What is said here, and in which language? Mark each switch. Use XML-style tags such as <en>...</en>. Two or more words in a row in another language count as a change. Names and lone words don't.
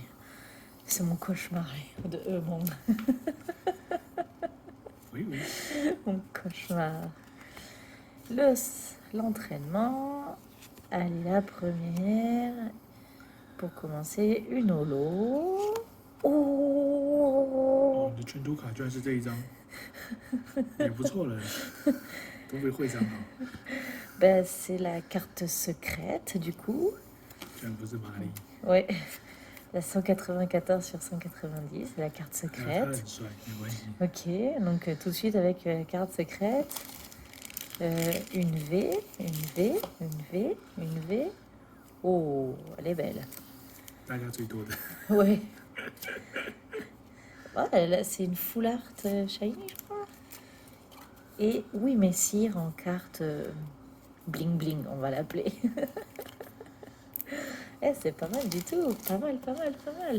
<fr>C'est mon cauchemar de mon oui oui， mon cauchemar. L'entraînement. Allez, la première. Pour commencer, une holo. Oh,</fr> <zh>你的全图卡居然是这一张，也不错了，都被会长好，</zh> <fr>ben, c'est la carte secrète du coup.</fr> <zh>居然不是玛丽，</zh> <fr>Ouais, la 194 sur 190, c'est la carte</fr> <zh>他</zh> <fr>secrète.</fr> <zh>很帅，没关系，</zh> <fr>Ok, donc tout de suite avec la carte secrète. Une V, une V, une V, une V. Oh, elle est belle.</fr> <zh>大家最多的，</zh> <fr>Ouais. Ouais, là, c'est une</fr> <en>full art shiny,</en> <fr>je crois. Et oui, Messire en carte</fr> <en>bling bling,</en> <fr>on va l'appeler. Eh, c'est pas mal du tout. Pas mal, pas mal, pas mal.</fr>